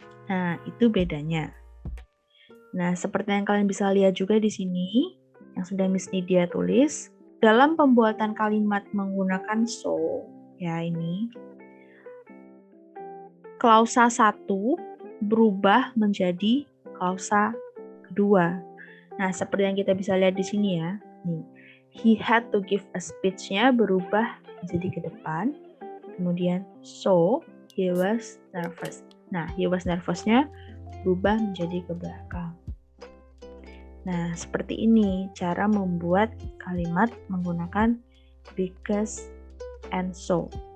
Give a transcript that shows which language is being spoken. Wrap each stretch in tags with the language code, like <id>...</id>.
<id>Nah, itu bedanya. Nah, seperti yang kalian bisa lihat juga di sini, yang sudah Miss Nidia tulis, dalam pembuatan kalimat menggunakan so, ya ini, klausa 1 berubah menjadi klausa kedua. Nah, seperti yang kita bisa lihat di sini ya, nih.</id> <en>He had to give a speech-nya</en> <id>berubah menjadi ke depan.</id> <en>Kemudian, so, he was nervous.</en> <id>Nah,</id> <en>he was nervous-</en> <id>nya berubah menjadi ke belakang. Nah, seperti ini cara membuat kalimat menggunakan because and so.</id>